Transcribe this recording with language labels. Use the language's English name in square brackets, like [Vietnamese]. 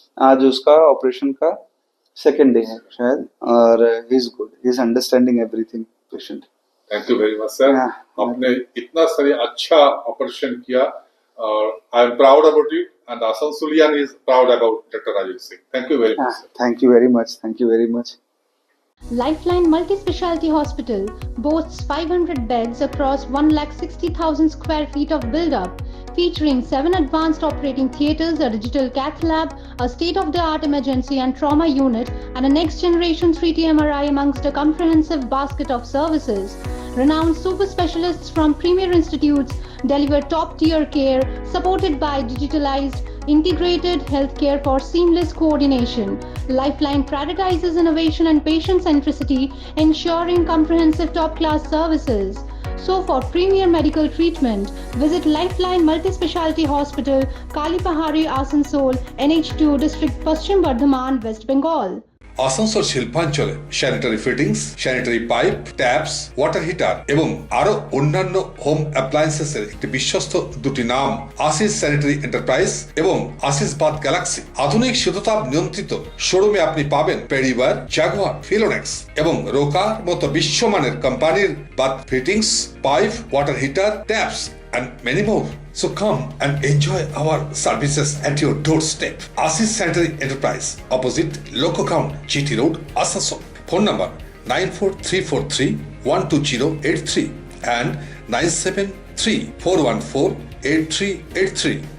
[Hindi] आज उसका ऑपरेशन का 2nd डे है शायद, और [English] He is good, he is understanding everything patient. Thank you very much sir, [Hindi] आपने इतना सारे अच्छा ऑपरेशन किया, [English] और I am proud about you, and Asansolian is proud about doctor Rajiv Singh. Thank you very much. Thank you very much, thank you very much. Lifeline Multi-Speciality Hospital boasts 500 beds across 160,000 square feet of build-up, featuring 7 advanced operating theatres, a digital cath lab, a state-of-the-art emergency and trauma unit, and a next-generation 3D MRI amongst a comprehensive basket of services. Renowned super specialists from premier institutes deliver top-tier care, supported by digitalized, integrated healthcare for seamless coordination. Lifeline prioritizes innovation and patient centricity, ensuring comprehensive top-class services. So for premier medical treatment, visit Lifeline Multi-Speciality Hospital, Kalipahari, Asansol, NH2 District, Paschim Bardhaman, West Bengal. [Bangla] Asansol শিল্পাঞ্চলে sanitary fittings, sanitary pipe, taps, water heater এবং আরো অন্যান্য home অ্যাপ্লায়েন্সেসের একটি বিশ্বস্ত দুটি নাম আসিস sanitary enterprise এবং আসিস বাথ গ্যালাক্সি। আধুনিক শীততাপ নিয়ন্ত্রিত শোরুমে আপনি পাবেন পেরিবার, জাগুয়ার, ফিলোনেক্স এবং রোকার মতো বিশ্বমানের কোম্পানির bath fittings, pipe, water heater, taps [English] and many more. So come and enjoy our services at your doorstep. Asis Sanitary Enterprise, opposite Loco Ground, GT Road, Asansol. Phone number 94343 12083. and 9734148383.